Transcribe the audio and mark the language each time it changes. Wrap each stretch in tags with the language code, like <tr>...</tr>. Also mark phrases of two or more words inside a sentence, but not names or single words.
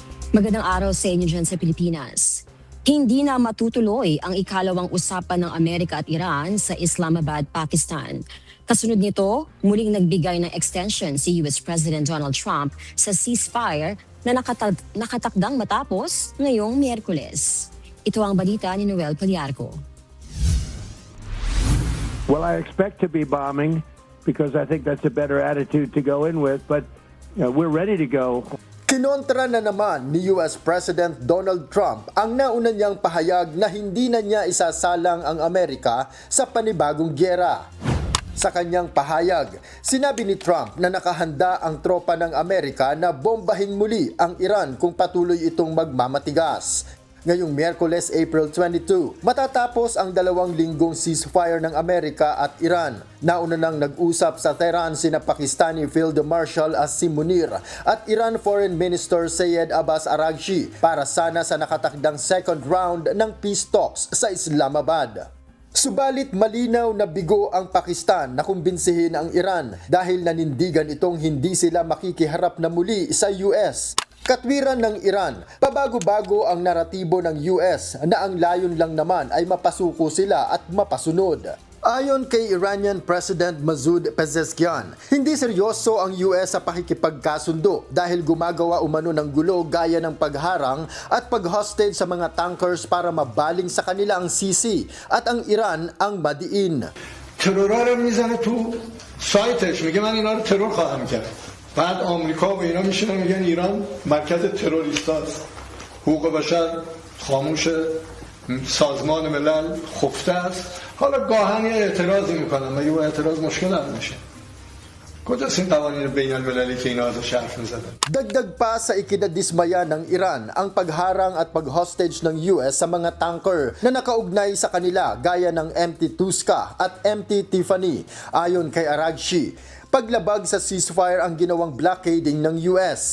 <tl>Magandang araw sa inyo dyan sa Pilipinas. Hindi na matutuloy ang ikalawang usapan ng Amerika at Iran sa Islamabad, Pakistan. Kasunod nito, muling nagbigay ng extension si US President Donald Trump sa ceasefire na nakatakdang matapos ngayong Miyerkules. Ito ang balita ni Noel Poliarco.</tl> <en>Well, I expect to be bombing because I think that's a better attitude to go in with, but we're ready to go.</en> <tl>Kinontra na naman ni US President Donald Trump ang nauna niyang pahayag na hindi na niya isasalang ang Amerika sa panibagong gyera. Sa kanyang pahayag, sinabi ni Trump na nakahanda ang tropa ng Amerika na bombahin muli ang Iran kung patuloy itong magmamatigas. Ngayong Miyerkules, April 22, matatapos ang 2 linggong ceasefire ng Amerika at Iran. Nauna nang nag-usap sa Tehran sina Pakistani Field Marshal Asim Munir at Iran Foreign Minister Syed Abbas Araghchi para sana sa nakatakdang</tl> <en>second round</en> <tl>ng</tl> <en>peace talks</en> <tl>sa Islamabad. Subalit malinaw na bigo ang Pakistan na kumbinsihin ang Iran dahil nanindigan itong hindi sila makikiharap na muli sa US. Katwiran ng Iran, pabago-bago ang naratibo ng US na ang layon lang naman ay mapasuko sila at mapasunod. Ayon kay Iranian President Masoud Pezeshkian, hindi seryoso ang US sa pakikipagkasundo dahil gumagawa umano ng gulo gaya ng pagharang at pag-hostage sa mga tankers para mabaling sa kanila ang sisi at ang Iran ang madiin.</tl> <fa>ترورها رو میزنه تو سایتش میگه من اینا رو ترور خواهم کرد. بعد آمریکا و اینا میشینن میگن ایران مرکز تروریستاست. حقوق بشر خاموش، سازمان ملل خفته است. حالا گاهن یه اعتراضی میکنن مگه با اعتراض مشکل هم میشه. کجاست این قوانین بین المللی که اینا ازش حرف میزدن؟</fa> <tl>Dagdag pa sa ikinadismaya ng Iran ang pagharang at pag-hostage ng US sa mga tanker na nakaugnay sa kanila gaya ng MT Tuska at MT Tiffany. Ayon kay Araghchi, paglabag sa ceasefire ang ginawang blockading ng US.</tl>